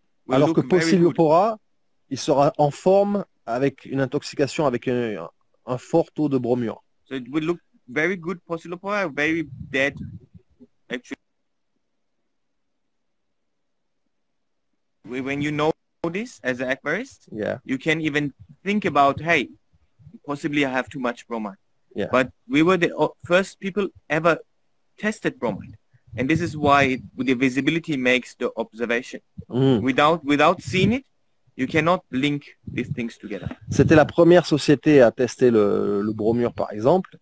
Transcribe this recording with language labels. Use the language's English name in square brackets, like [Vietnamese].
[French] Alors que Pocillopora, il sera en forme avec une intoxication avec un fort taux de bromure. [English] So it will look very good Pocillopora, very dead actually. When you know this as an aquarist, you can even think about, hey, possibly I have too much bromide. Yeah. But we were the first people ever tested bromide. And this is why the visibility makes the observation. Without seeing it, you cannot link these things together. [French] C'était la première société à tester le bromure, par exemple.